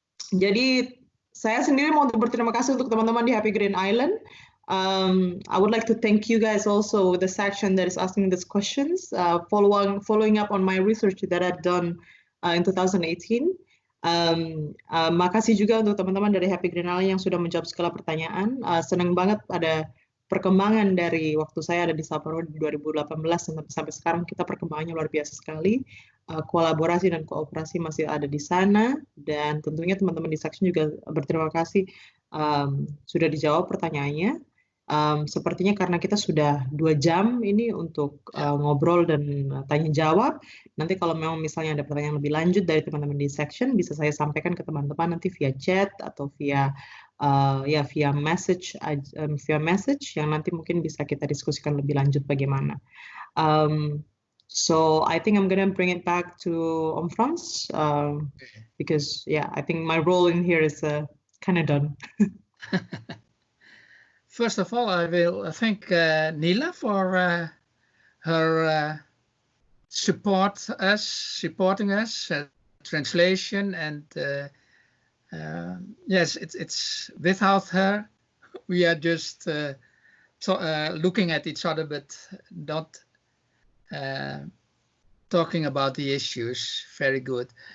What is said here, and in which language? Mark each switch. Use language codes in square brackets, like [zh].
[id] Jadi saya sendiri mau berterima kasih untuk teman-teman di Happy Green Island. [en] I would like to thank you guys also, the section that is asking these questions, following up on my research that I've done in 2018. [id] Makasih juga untuk teman-teman dari Happy Green Island yang sudah menjawab segala pertanyaan. Senang banget ada perkembangan dari waktu saya ada di Sapporo di 2018 sampai sekarang, kita perkembangannya luar biasa sekali. Kolaborasi dan kooperasi masih ada di sana, dan tentunya teman-teman di section juga berterima kasih sudah dijawab pertanyaannya. Sepertinya karena kita sudah 2 jam ini untuk ngobrol dan tanya jawab. Nanti kalau memang misalnya ada pertanyaan lebih lanjut dari teman-teman di section, bisa saya sampaikan ke teman-teman nanti via chat atau via message yang nanti mungkin bisa kita diskusikan lebih lanjut bagaimana. [en] So I think I'm gonna bring it back to Om Frans because I think my role in here is kind of done. First of all, I will thank Nila for her supporting us, translation, and yes, it's without her, we are just looking at each other, but not talking about the issues. Very good.